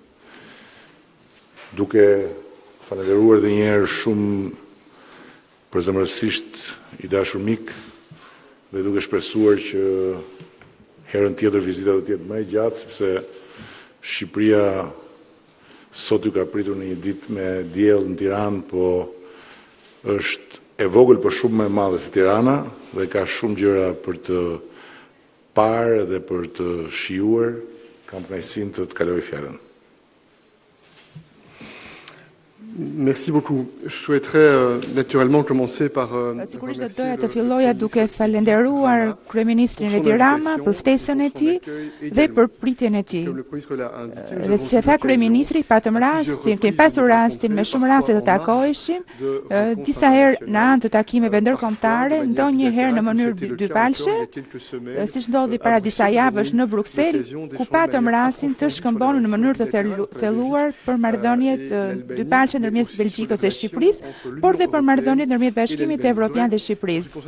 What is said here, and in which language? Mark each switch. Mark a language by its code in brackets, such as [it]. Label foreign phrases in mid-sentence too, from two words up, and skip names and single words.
[sq] Duke falenderuar edhe një herë shumë përzemërsisht i dashur mik dhe duke shpresuar që herën tjetër vizita do të jetë më e gjatë, sepse Shqipëria sot ju ka pritur në një ditë me diell në Tiranë, po është e vogël për shumë më e madhe se Tirana dhe ka shumë gjëra për të parë dhe për të shijuar. Kam kënaqësinë të kaloj fjalën. [fr] Merci beaucoup. Je souhaiterais naturellement commencer par [sq] Sigurisht do doja të filloja duke falenderuar kryeministrin Edi Rama për ftesën e tij dhe për pritjen e tij. Dhe siç e tha kryeministri, patëm rastin, kemi pasur rastin me shumë raste të takoheshim, disa herë në anë të takimeve ndërkombëtare, ndonjëherë në mënyrë dypalshe, siç ndodhi para disa javësh në Bruksel, ku patëm rastin të shkëmbonu në mënyrë të thelluar për marrëdhënie dypalshe ndërmjet Belgjikës dhe Shqipërisë, por dhe për marrëdhëniet ndërmjet Bashkimit Evropian dhe Shqipërisë.